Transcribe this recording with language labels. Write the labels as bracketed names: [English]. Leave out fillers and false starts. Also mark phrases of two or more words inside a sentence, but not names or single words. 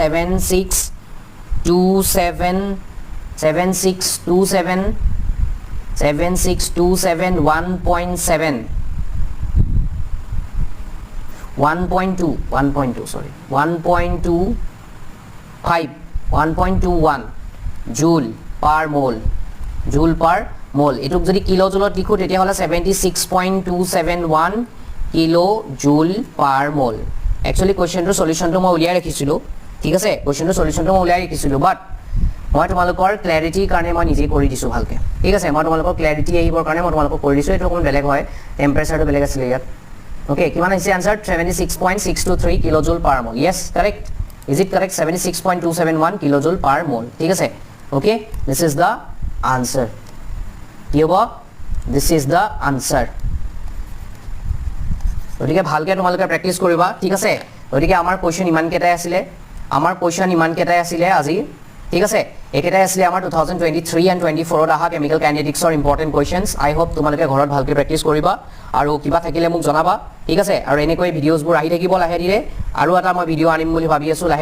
[English] 7627 1.7 sorry 1.21 joule per mole [Assamese] এটুক যদি কিলো জুলত লিখো তেতিয়া হলে 76.271 [English] kilo joule per mole actually [Assamese] কোশ্চেনটো সলিউশনটো মই উলিয়াই ৰাখিছিলো ঠিক আছে কোশ্চেনটো সলিউশনটো মই উলিয়াই ৰাখিছিলো বাট মই তোমালোকৰ ক্ল্যাৰিটি কাৰণে মই নিজে কৰি দিছো ভালকে ঠিক আছে মই তোমালোকৰ ক্ল্যাৰিটি আহিবৰ কাৰণে মই তোমালোকক কৰি দিছো এটো কোন বেলেগ হয় টেম্পাৰেচাৰটো বেলেগ আছিল ইয়াত ওকে কিমান আহিছে [English] answer 76.623 kilo joule per mole yes correct is it correct 76.271 kilo joule per mole [Assamese] ঠিক আছে [English] okay this is the answer [Assamese] কি হ'ব [English] this is the answer [Assamese] গতিকে ভালকে তোমালোকে প্ৰেক্টিস কৰিবা ঠিক আছে গতিকে আমাৰ কোৱেশ্চন ইমান কেটাই আছিলে আজি ঠিক আছে একেটাই আছিলে আমাৰ 2023 এণ্ড 24 ত আহা [English] chemical kinetics important questions I hope [Assamese] তোমালোকে ঘৰত ভালকে প্ৰেক্টিস কৰিবা আৰু কিবা থাকিলে মোক জনাবা ঠিক আছে আৰু এনেকৈ ভিডিওছবোৰ আহি থাকিব লাহে ধীৰে আৰু এটা মই ভিডিও আনিম বুলি ভাবি আছো লাহে